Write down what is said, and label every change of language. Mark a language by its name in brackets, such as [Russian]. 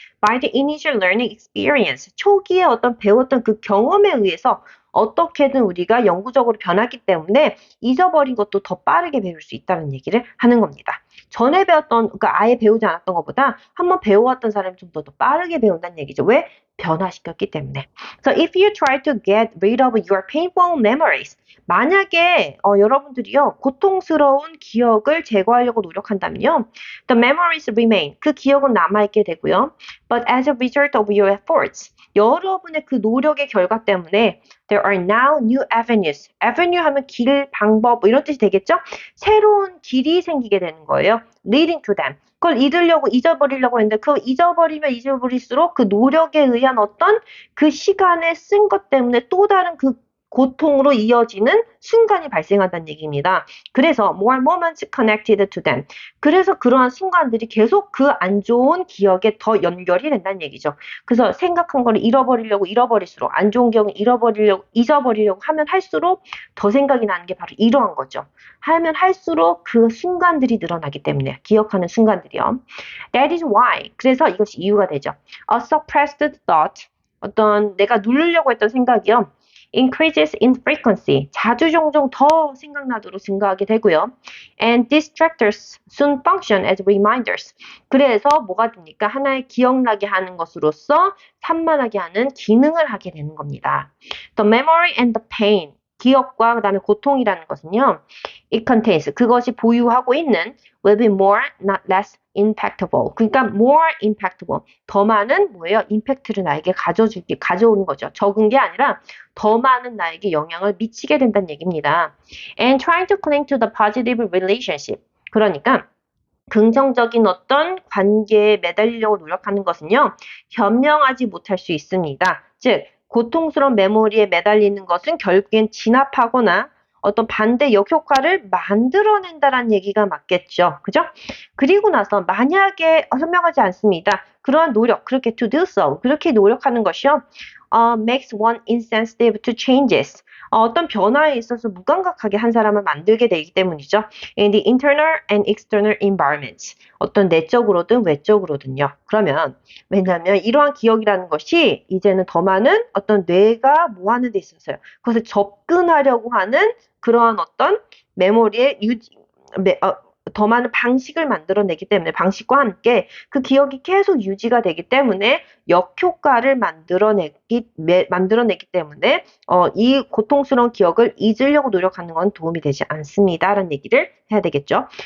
[English] By the initial learning experience, [Korean] 초기에 어떤 배웠던 그 경험에 의해서 어떻게든 우리가 영구적으로 변하기 때문에 잊어버린 것도 더 빠르게 배울 수 있다는 얘기를 하는 겁니다. 전에 배웠던, 그러니까 아예 배우지 않았던 것보다 한번 배워왔던 사람이 좀 더 빠르게 배운다는 얘기죠. 왜? 변화시켰기 때문에. [English] So if you try to get rid of your painful memories, [Korean] 만약에 여러분들이요, 고통스러운 기억을 제거하려고 노력한다면요, [English] the memories remain, [Korean] 그 기억은 남아있게 되고요. [English] But as a result of your efforts, [Korean] 여러분의 그 노력의 결과 때문에 [English] there are now new avenues. [Korean] avenue 하면 길, 방법 뭐 이런 뜻이 되겠죠? 새로운 길이 생기게 되는 거예요. [English] leading to them. [Korean] 그걸 잊어버리려고 했는데 그 잊어버리면 잊어버릴수록 그 노력에 의한 어떤 그 시간에 쓴 것 때문에 또 다른 그 고통으로 이어지는 순간이 발생한다는 얘기입니다. 그래서 [English] more moments connected to them. [Korean] 그래서 그러한 순간들이 계속 그 안 좋은 기억에 더 연결이 된다는 얘기죠. 그래서 생각한 거를 잃어버릴수록 안 좋은 기억을 잊어버리려고 하면 할수록 더 생각이 나는 게 바로 이러한 거죠. 하면 할수록 그 순간들이 늘어나기 때문에 기억하는 순간들이요. [English] That is why. [Korean] 그래서 이것이 이유가 되죠. [English] A suppressed thought. [Korean] 어떤 내가 누르려고 했던 생각이요. [English] increases in frequency. [Korean] 자주 종종 더 생각나도록 증가하게 되고요. [English] And distractors soon function as reminders. [Korean] 그래서 뭐가 됩니까? 하나의 기억나게 하는 것으로서 산만하게 하는 기능을 하게 되는 겁니다. [English] The memory and the pain. [Korean] 기억과 그다음에 고통이라는 것은요. [English] It contains. [Korean] 그것이 보유하고 있는 [English] will be more, not less impactful. [Korean] 그러니까 [English] more impactful. [Korean] 더 많은 뭐예요? 임팩트를 나에게 가져오는 거죠. 적은 게 아니라 더 많은 나에게 영향을 미치게 된다는 얘기입니다. [English] And trying to cling to the positive relationship. [Korean] 그러니까 긍정적인 어떤 관계에 매달리려고 노력하는 것은요. 현명하지 못할 수 있습니다. 즉 고통스러운 메모리에 매달리는 것은 결국엔 진압하거나 어떤 반대 역효과를 만들어낸다라는 얘기가 맞겠죠. 그죠? 그리고 나서 만약에 현명하지 않습니다. 그러한 노력, 그렇게 [English] to do so, [Korean] 그렇게 노력하는 것이요. [English] makes one insensitive to changes. [Korean] 어떤 변화에 있어서 무감각하게 한 사람을 만들게 되기 때문이죠. [English] In the internal and external environments. [Korean] 어떤 내적으로든 외적으로든요. 그러면 왜냐하면 이러한 기억이라는 것이 이제는 더 많은 어떤 뇌가 뭐 하는 데 있어서요. 그것을 접근하려고 하는 그러한 어떤 메모리의 더 많은 방식을 만들어내기 때문에 방식과 함께 그 기억이 계속 유지가 되기 때문에 역효과를 만들어내기 때문에 이 고통스러운 기억을 잊으려고 노력하는 건 도움이 되지 않습니다라는 얘기를 해야 되겠죠.